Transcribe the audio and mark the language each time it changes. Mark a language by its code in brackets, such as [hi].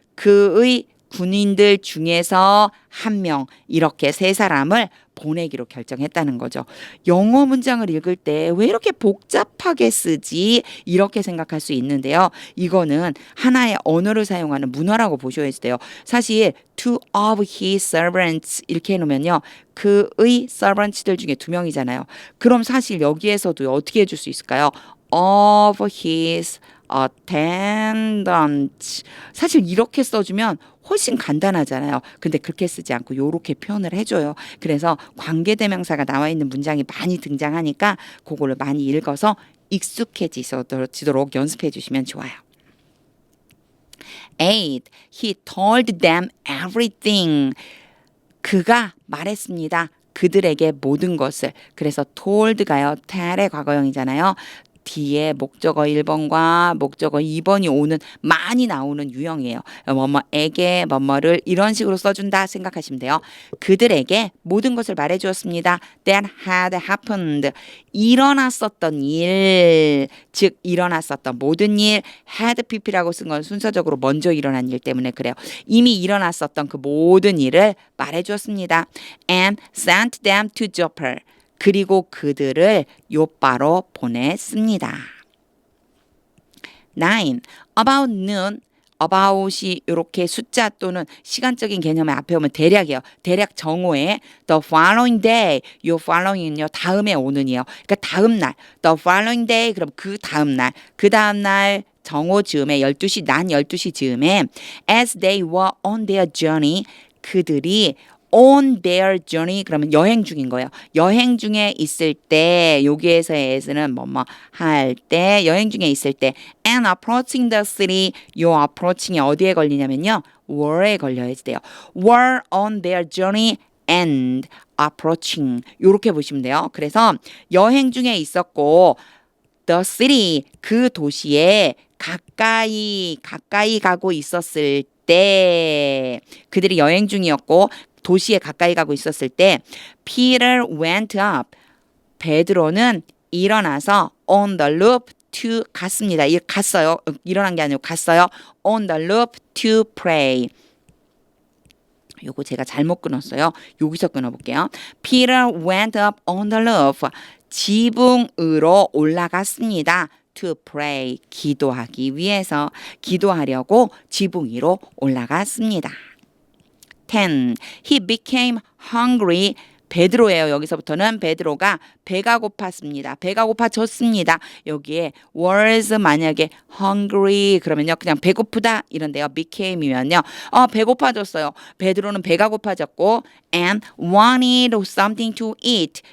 [ko] 그의 군인들 중에서 한 명 이렇게 세 사람을 보내기로 결정했다는 거죠. 영어 문장을 읽을 때 왜 이렇게 복잡하게 쓰지? 이렇게 생각할 수 있는데요. 이거는 하나의 언어를 사용하는 문화라고 보셔야 돼요. 사실 [en] two of his servants [ko] 이렇게 해놓으면요. 그의 servants들 중에 두 명이잖아요. 그럼 사실 여기에서도 어떻게 해줄 수 있을까요? [en] of his attendant. [ko] 사실 이렇게 써주면 훨씬 간단하잖아요. 근데 그렇게 쓰지 않고 이렇게 표현을 해줘요. 그래서 관계대명사가 나와 있는 문장이 많이 등장하니까 그거를 많이 읽어서 익숙해지도록 연습해 주시면 좋아요. 8. [en] He told them everything. [ko] 그가 말했습니다. 그들에게 모든 것을. 그래서 told가요. tell의 과거형이잖아요. 뒤에 목적어 1번과 목적어 2번이 오는 많이 나오는 유형이에요. 뭐뭐에게 뭐뭐를 이런 식으로 써준다 생각하시면 돼요. 그들에게 모든 것을 말해주었습니다. [en] That had happened. [ko] 일어났었던 일, 즉 일어났었던 모든 일, had pp라고 쓴 건 순서적으로 먼저 일어난 일 때문에 그래요. 이미 일어났었던 그 모든 일을 말해주었습니다. [en] And sent them to Joppa. [ko] 그리고 그들을 요바로 보냈습니다. [en] 9. About noon. [ko] about이 이렇게 숫자 또는 시간적인 개념의 앞에 오면 대략이에요. 대략 정오에 [en] the following day. [ko] 요 following은요. 다음에 오는이에요. 그러니까 다음 날. [en] the following day. [ko] 그럼 그 다음 날. 그 다음 날 정오 즈음에 12시 난 12시 즈음에 [en] as they were on their journey. [ko] 그들이 [en] on their journey [ko] 그러면 여행 중인 거예요. 여행 중에 있을 때 여기에서의 as는 뭐뭐 할 때 여행 중에 있을 때 [en] and approaching the city [ko] 요 approaching이 어디에 걸리냐면요. were에 걸려야 돼요. [en] were on their journey and approaching [ko] 요렇게 보시면 돼요. 그래서 여행 중에 있었고 [en] the city [ko] 그 도시에 가까이 가고 있었을 때 그들이 여행 중이었고 도시에 가까이 가고 있었을 때 [en] Peter went up. [ko] 베드로는 일어나서 [en] on the roof to [ko] 갔습니다. 갔어요. 일어난 게 아니고 갔어요. [en] on the roof to pray. [ko] 요거 제가 잘못 끊었어요. 여기서 끊어볼게요. [en] Peter went up on the roof. [ko] 지붕으로 올라갔습니다. [en] To pray. [ko] 기도하기 위해서 기도하려고 지붕 위로 올라갔습니다. [en] 10. He became hungry. [ko] 베드로예요. 여기서부터는 베드로가 배가 고팠습니다. 배가 고파졌습니다. 여기에 was 만약에 hungry 그러면요. 그냥 배고프다 이런데요. became이면요. 배고파졌어요. 베드로는 배가 고파졌고 [en] and wanted something to eat.